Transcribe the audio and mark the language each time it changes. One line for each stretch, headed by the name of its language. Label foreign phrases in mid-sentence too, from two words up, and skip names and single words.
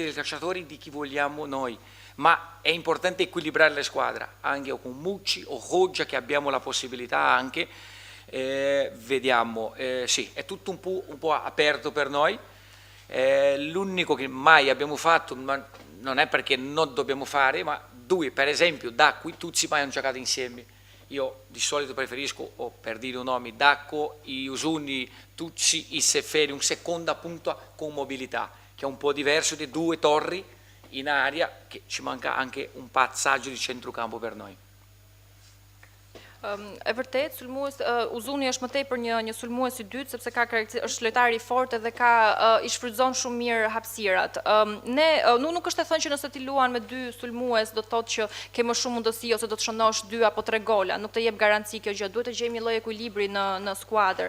Italian: dai calciatori, di chi vogliamo noi, ma è importante equilibrare le squadre, anche con Mucci o Hoxha che abbiamo la possibilità anche, vediamo, sì, è tutto un po' aperto per noi, l'unico che mai abbiamo fatto, ma non è perché non dobbiamo fare, ma due, per esempio, Dacco e Tucci mai hanno giocato insieme. Io di solito preferisco, per dire un nome, Dacco, Uzuni, Tucci, Seferi, un seconda punta con mobilità, che è un po' diverso di due torri in aria, che ci manca anche un passaggio di centrocampo per noi.
Albanian: E vërtet, Uzuni është më tepër një sulmues i dytë, sepse është lojtari i fortë dhe i shfrytëzon shumë mirë hapësirat. Nuk është e thënë që nëse ti luan me dy sulmues do të thotë që ke më shumë mundësi ose do të shënosh 2 apo 3 gola, nuk të jep garanci kjo gjë, duhet të gjejmë një lloj ekuilibri në skuadër.